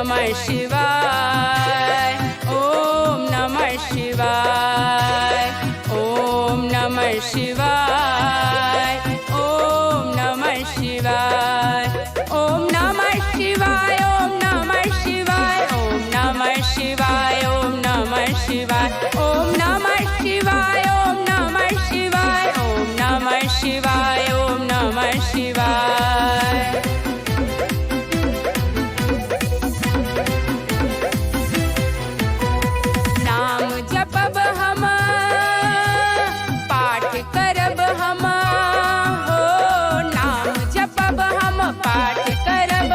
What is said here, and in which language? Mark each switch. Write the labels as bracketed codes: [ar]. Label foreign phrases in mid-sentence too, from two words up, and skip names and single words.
[sa] शिवाय, ओम नमः शिवाय, ओम नमः शिवाय, ओम नमः शिवाय, ओम नमः शिवाय, ओम नमः शिवाय, ओम नमः शिवाय, ओम नमः शिवाय, ओम नमः शिवाय, ओम नमः शिवाय, ओम नमः शिवाय, ओम नमः शिवाय। [bho] नाम जपब हम, पाठ करब हम, हो नाम जपब हम, पाठ करब